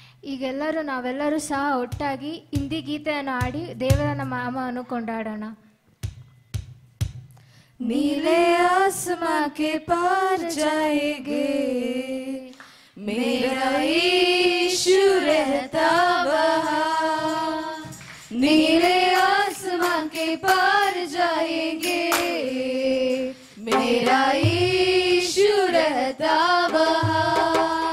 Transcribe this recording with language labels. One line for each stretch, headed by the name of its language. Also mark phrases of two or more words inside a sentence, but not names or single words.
Kannada: ಈಗೆಲ್ಲರೂ ನಾವೆಲ್ಲರೂ ಸಹ ಒಟ್ಟಾಗಿ ಹಿಂದಿ ಗೀತೆಯನ್ನು ಹಾಡಿ ದೇವರ ನಾಮವನ್ನು ಕೊಂಡಾಡೋಣ.
Hindi: नीले आसमां के पार जाएंगे, मेरा यीशु रहता वहाँ. नीले आसमां के पार जाएंगे, मेरा यीशु रहता वहाँ.